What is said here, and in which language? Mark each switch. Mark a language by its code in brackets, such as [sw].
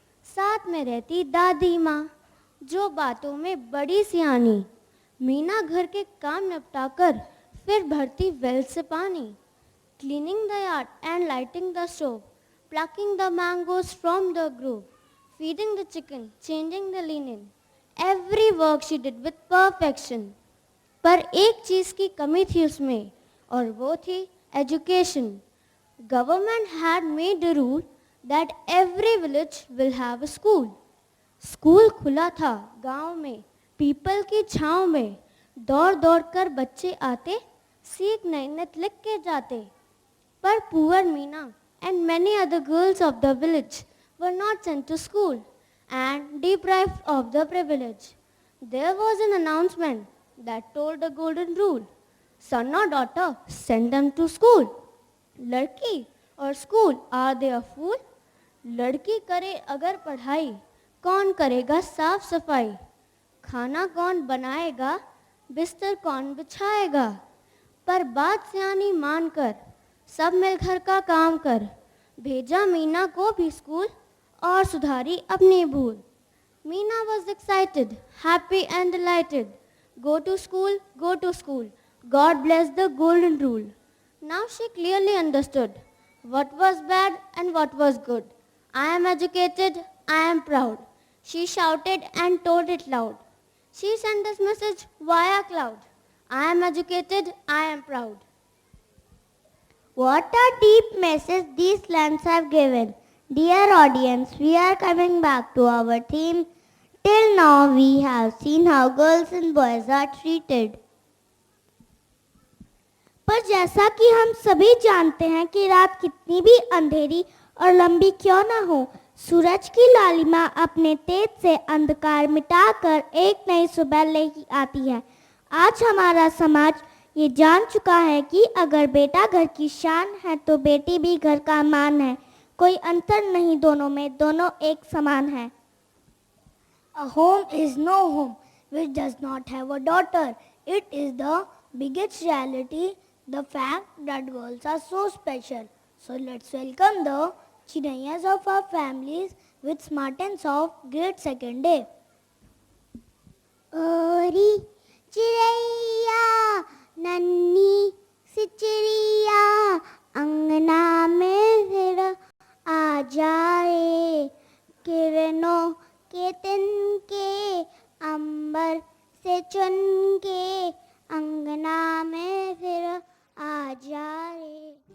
[hi] साथ में रहती दादी माँ, जो बातों में बड़ी सियानी। मीना घर के काम निपटाकर फिर भरती वेल से पानी, [en] Cleaning the yard and lighting the stove, plucking the mangoes from the grove, feeding the chicken, changing the linen. Every work she did with perfection. [hi] पर एक चीज़ की कमी थी उसमें, और वो थी education. [en] Government had made a rule that every village will have a school. [hi] School खुला था गांव में, पीपल की छांव में। दौड़ दौड़ कर बच्चे आते, सीख नई नत लिख के जाते। [en] पर poor Meena and many other girls of the village were not sent to school and deprived of the privilege. There was an announcement that told a golden rule: son or daughter, send them to school. Ladki or school, are they a fool? [hi] लड़की करे अगर पढ़ाई, कौन करेगा साफ सफाई? खाना कौन बनाएगा, बिस्तर कौन बिछाएगा? पर बात सियानी मानकर सब मिल घर का काम कर। भेजा मीना को भी स्कूल और सुधारी अपनी भूल। [en] Meena was excited, happy and delighted. Go to school, go to school. God bless the golden rule. Now she clearly understood what was bad and what was good. I am educated, I am proud. She shouted and told it loud. She sent this message via cloud. I am educated, I am proud. What a deep message these lines have given. Dear audience, we are coming back to our theme. Till now we have seen how girls and boys are treated. [hi] पर जैसा कि हम सभी जानते हैं कि रात कितनी भी अंधेरी और लंबी क्यों ना हो, सूरज की लालिमा अपने तेज से अंधकार मिटाकर एक नई सुबह लेकर आती है। आज हमारा समाज ये जान चुका है कि अगर बेटा घर की शान है तो बेटी भी घर का मान है। कोई अंतर नहीं दोनों में, दोनों एक समान है। [en] A home is no home which does not have a daughter. It is the biggest reality, the fact that girls are so special. So let's welcome the Chiraiyas of our families with smart and soft grade second day. [hi] ओरी चिड़ैया नन्ही सी चिड़िया अंगना में फिर आ जाए, किरणों के तिनके अंबर से चुन के अंगना में फिर आ जाए।